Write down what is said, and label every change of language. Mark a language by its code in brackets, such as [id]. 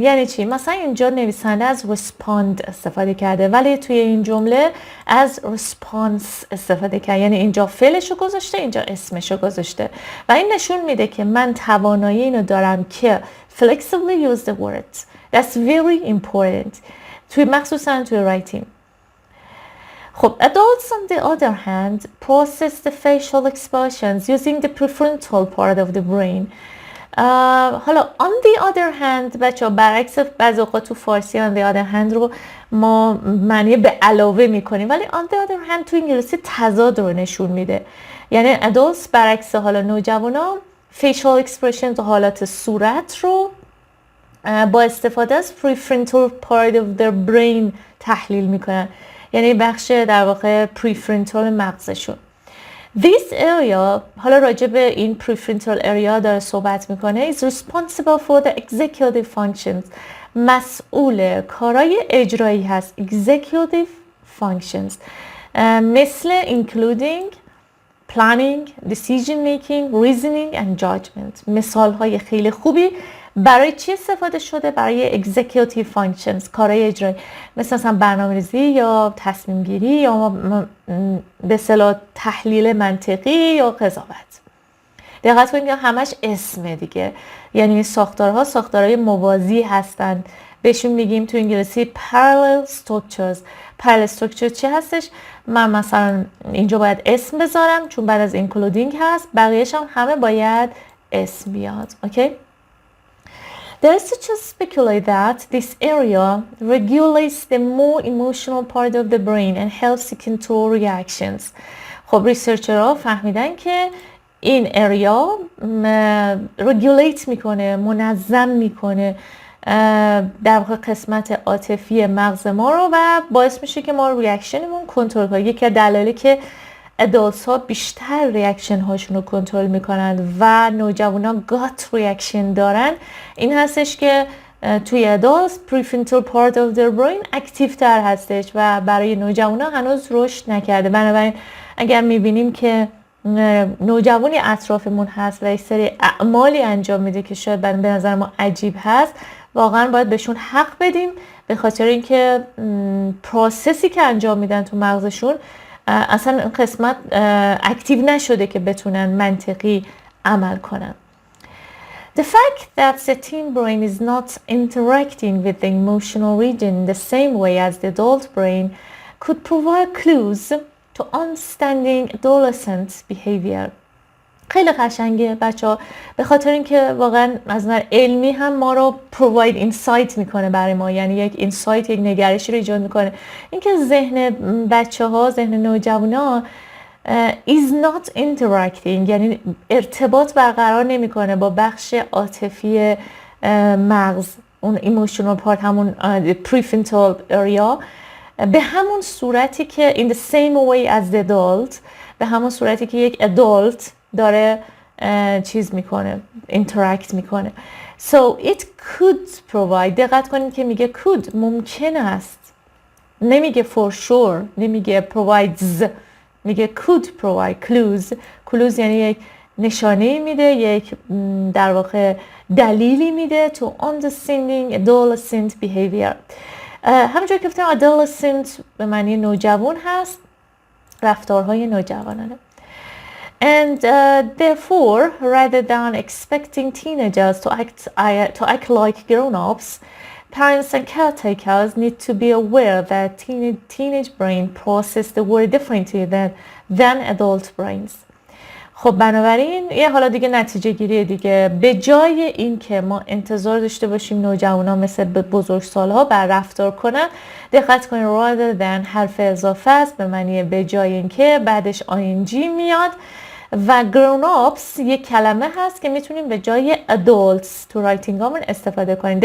[fa] یعنی چی؟ مثلا اینجا نویسنده از respond استفاده کرده ولی توی این جمله از response استفاده کرده، یعنی اینجا فعلشو گذاشته اینجا اسمشو گذاشته و این نشون میده که من توانایی اینو دارم که [en] flexibly use the words. That's very important [fa] توی مخصوصا توی [en] writing. خب adults on the other hand process the facial expressions using the prefrontal part of the brain. [fa] حالا [en] on the other hand [fa] بچه ها برعکس بعضی اوقات تو فارسی on the other hand رو ما معنی به علاوه میکنیم ولی on the other hand تو انگلیسی تضاد رو نشون میده. یعنی adults برعکس حالا نوجوانا facial expressions و حالات صورت رو با استفاده از [en] prefrontal part of their brain [fa] تحلیل میکنن، یعنی بخش در واقع prefrontal مغزشون. [en] This area [fa] حالا راجع به این prefrontal area داره صحبت میکنه [en] is responsible for the executive functions. [fa] مسئول کارهای اجرایی هست [en] executive functions مثل including planning, decision making, reasoning and judgment. [fa] مثال های خیلی خوبی برای چی استفاده شده؟ برای executive functions کارهای اجرایی مثلا برنامه‌ریزی یا تصمیم گیری یا به اصطلاح تحلیل منطقی یا قضاوت. دقت کنید که همش اسمه دیگه، یعنی ساختارها ساختارهای موازی هستن، بهشون میگیم تو انگلیسی parallel structures. parallel structure چی هستش؟ من مثلا اینجا باید اسم بذارم چون بعد از including هست، بقیه‌اش هم همه باید اسم بیاد. [en] Okay? The researchers speculate that this area regulates the more emotional part of the brain and helps to control reactions. [fa] خب ریسرچرها فهمیدن که این اریا regulate میکنه، منظم میکنه در واقع قسمت عاطفی مغز ما رو و باعث میشه که ما ریاکشنمون کنترل کنیم. یکی از دلایلی که ادالتس ها بیشتر ریاکشن هاشون رو کنترل میکنن و نوجوانا گات ریاکشن دارن این هستش که توی ادالتس [en] prefrontal part of their brain [fa] اکتیو تر هستش و برای نوجوانا هنوز رشد نکرده. بنابراین اگر میبینیم که نوجوانی اطرافمون هست و یک سری اعمالی انجام میده که شاید به نظر ما عجیب هست، واقعا باید بهشون حق بدیم به خاطر اینکه پروسسی که انجام میدن تو مغزشون اصلا این قسمت اکتیو نشده که بتونن منطقی عمل کنن. [en] The fact that the teen brain is not interacting with the emotional region in the same way as the adult brain could provide clues to understanding adolescent behavior. [fa] خیلی قشنگه بچه‌ها، به خاطر اینکه واقعا از نظر علمی هم ما رو [en] provide insight [fa] میکنه برای ما، یعنی یک insight، یک نگرشی رو ایجاد میکنه اینکه ذهن بچه‌ها، ذهن نوجوانا [en] is not interacting، [fa] یعنی ارتباط برقرار نمیکنه با بخش عاطفی مغز، اون emotional part، همون prefrontal area، به همون صورتی که [en] in the same way as the adult، [fa] به همون صورتی که یک adult داره چیز میکنه، interact میکنه. [en] So it could provide، [fa] دقت کنید که میگه [en] could، [fa] ممکن است، نمیگه [en] for sure، نمیگه provides، میگه could provide clues. [fa] clues یعنی یک نشانه میده، یک در واقع دلیلی میده [en] to understanding adolescent behavior. [fa] همونجور که گفتم adolescent به معنی نوجوان هست، رفتارهای نوجوانانه. [en] And therefore, rather than expecting teenagers to act like grown-ups, parents and caretakers need to be aware that teenage brain process the world differently than adult brains. [fa] خب بنابراین یه حالا دیگه نتیجه گیری دیگه، به جای این که ما انتظار داشته باشیم نوجوانا مثل بزرگسالها بر رفتار کنن، دقت کنید [en] rather than [fa] حرف اضافه است به معنی به جای این که بعدش ing میاد و [en] grown ups [fa] یک کلمه هست که میتونیم به جای adults تو رایتینگ هامون استفاده کنیم.